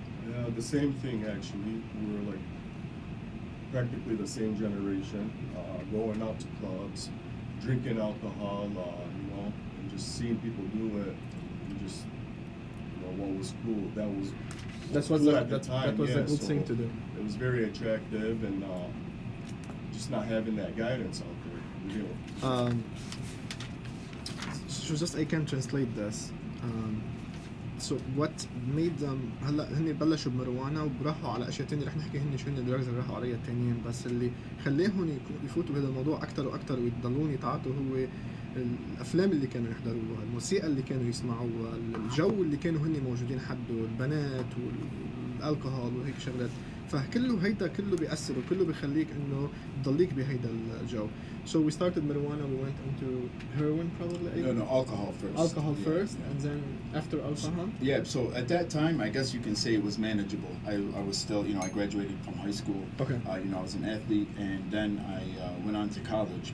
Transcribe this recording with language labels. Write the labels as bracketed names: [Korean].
[English] Yeah, the same thing actually. We were like practically the same generation, going out to clubs, drinking alcohol, and just seeing people do it, and just what was cool. That was a good thing to do. It was very attractive, and just not having that guidance out there. So just I can translate this. So what made them [Arabic] هلا هن بلشوا بمروانة وراحوا على اشياء ثانيه، رح نحكي هن شو هن الدراجز اللي راحوا عليها الثانيين، بس اللي خلاهم يفوتوا بهذا الموضوع اكثر واكثر ويضلون يتعاطوا هو الافلام اللي كانوا يحضروها، الموسيقى اللي كانوا يسمعوها، الجو اللي كانوا هن موجودين حده، البنات والالكوهول وهيك شغلات. فكله هيدا كله بيأثر وكله بيخليك انه تضليك بهيدا الجو. [English] So we started marijuana, we went into heroine probably. No, alcohol first. Alcohol first, and then after alcohol. Yeah, so at that time, I guess you can say it was manageable. I was still, I graduated from high school. Okay. I was an athlete, and then I went on to college.